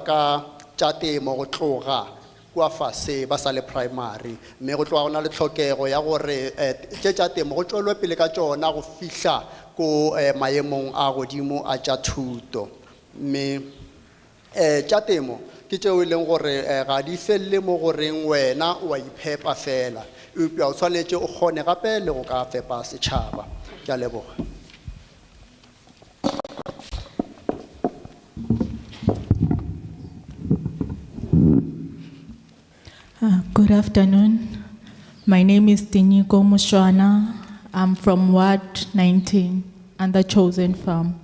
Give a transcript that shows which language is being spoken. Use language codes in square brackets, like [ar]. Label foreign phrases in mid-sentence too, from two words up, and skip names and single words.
[nso] ka tša temo go tloga kua fase ba sa le primary me go tloga go na le tlhokego ya gore tše tša temo go tšwelwe pele ka tšona go fihla ko maemong a godimo a tša thuto me tša temo ke tšeo e leng gore ga di felele mo goreng wena o a iphepa fela upea o tshwanetše o kgone gape le go ka fepa setšhaba ke a leboga. [en] Good afternoon. My name is Nkowankowa. I'm from Ward 19 and the Chosen Farm.